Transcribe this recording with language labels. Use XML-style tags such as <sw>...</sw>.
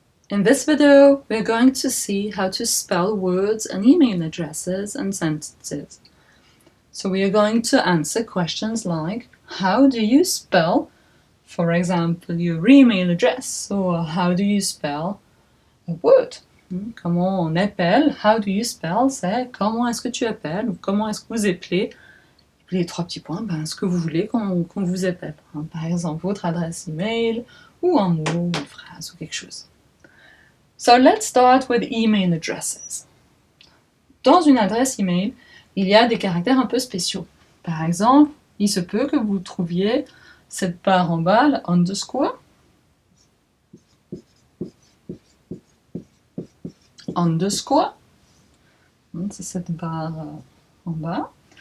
<en>In this video, we're going to see how to spell words and email addresses and sentences. So we are going to answer questions like, how do you spell, for example, your email address, or how do you spell a word?</en> <fr>Comment on appelle,</fr> <en>how do you spell,</en> <fr>c'est comment est-ce que tu appelles, ou comment est-ce que vous appelez. Les trois petits points, ce que vous voulez qu'on vous appelle. Par exemple, votre adresse email, ou un mot, ou une phrase, ou quelque chose.</fr> <en>So let's start with email addresses.</en> <fr>Dans une adresse email, il y a des caractères un peu spéciaux. Par exemple, il se peut que vous trouviez cette barre en bas, la underscore, c'est cette barre en bas.</fr>